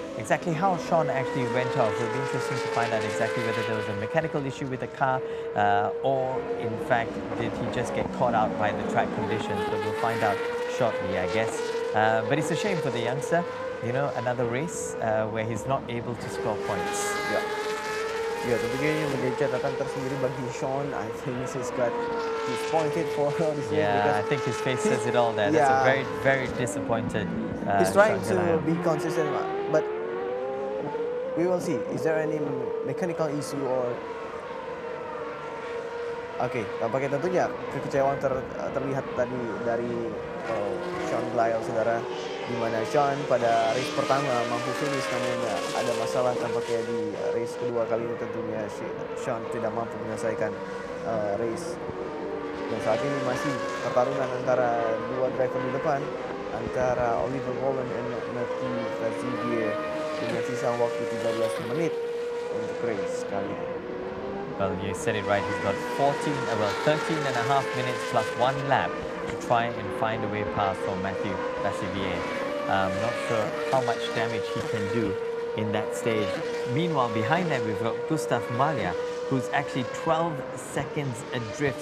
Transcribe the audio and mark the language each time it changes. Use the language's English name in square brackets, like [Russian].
[English] Exactly how Sean actually went off. It will be interesting to find out exactly whether there was a mechanical issue with the car or in fact did he just get caught out by the track conditions. But we'll find out shortly, I guess. But it's a shame for the youngster, you know, another race where he's not able to score points. [Indonesian] Ya, tentunya ini menjadi catatan tersendiri bagi Sean. [English] I think he's pointed for this race. Yeah, I think his face says it all there. That's a very, very disappointed he's trying to be consistent, but we will see. Is there any mechanical issue or... [Indonesian] Oke, tampaknya tentunya kekecewaan terlihat tadi dari Sean Gelael, saudara, di mana Sean pada race pertama mampu finish, namun ada masalah tampaknya di race kedua kali ini. Tentunya Sean tidak mampu menyelesaikan race. Dan saat ini masih pertarungan antara dua driver di depan, antara Oliver Rowland dan Mathieu Fazivia, dengan sisa waktu 13 menit untuk race kali ini. [English] Well, you said it right. He's got 13 and a half minutes plus 1 lap to try and find a way past for Mathieu Fazivia. Not sure how much damage he can do in that stage. Meanwhile, behind that, we've got Gustav Malya, who's actually 12 seconds adrift.